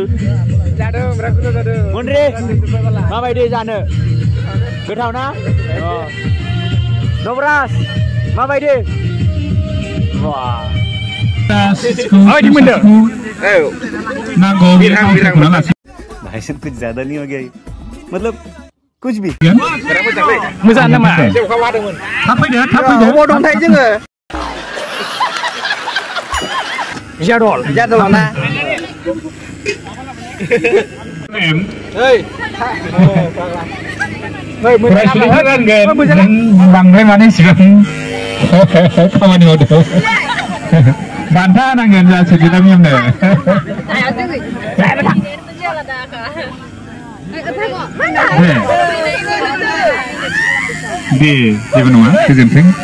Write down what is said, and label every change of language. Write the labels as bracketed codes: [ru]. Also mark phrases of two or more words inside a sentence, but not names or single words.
[brx] जादों बिराद गोथाव जादों मनरे माबायदि जानो गोथाव ना नबराज माबायदि वाह [id] di mana [brx] नांगौ बिरहां [hi] भाई से कुछ ज्यादा नहीं हो गया मतलब कुछ भी [brx] मोजां नामा थाब फैदो अबाव दंथाय जोङो जादल ना फरायसुलिफोर रानगोन बांद्राय माने सिगां खामानि मावदों बान्था नांगोन जा सोरजिला मेमनो दे जेबो नङा गोजोन्थों